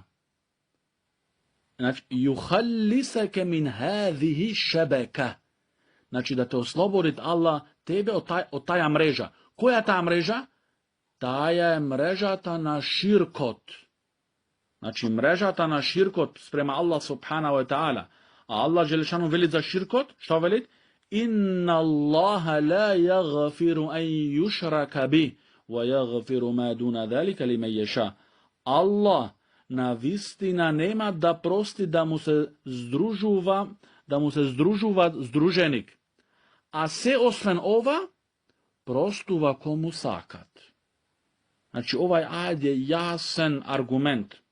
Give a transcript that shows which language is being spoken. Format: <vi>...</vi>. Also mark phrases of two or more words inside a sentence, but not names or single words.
<ar>Значи, يخلصك من هذه الشبكة.</ar> <mk>Значи, да те ослободит Аллах тебе од таја мрежа. Која е таа мрежа? Таја е мрежата на ширкот. Значи, мрежата на ширкот спрема Аллах</mk> <ar>سبحانه وتعالى.</ar> <mk>А Аллах Джелешану вели за ширкот, што вели?</mk> <ar>إن الله لا يغفر أن يشرك به ويغفر ما دون ذلك لمن يشاء.</ar> <mk>Аллах навистина нема да прости да му се здружува здруженик. А се освен ова, простува кому сакат. Значи, овај ајд е јасен аргумент.</mk>